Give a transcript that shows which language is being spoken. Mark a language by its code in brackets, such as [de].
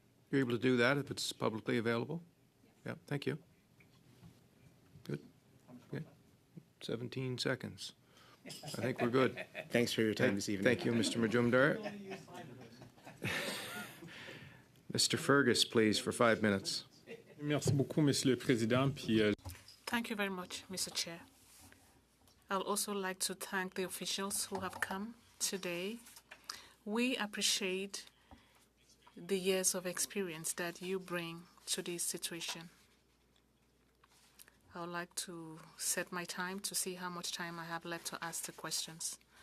[en] You're able to do that if it's publicly available? Yeah, thank you. Good. Okay. 17 seconds. I think we're good. Thanks for your time this evening. Thank you, Mr. Majumdar. Mr. Fergus, please, for 5 minutes. [fr] Merci beaucoup, Monsieur le Président. [en] Thank you very much, Mr. Chair. I'd also like to thank the officials who have come today. We appreciate the years of experience that you bring to this situation. I would like to set my time to see how much time I have left to ask the questions.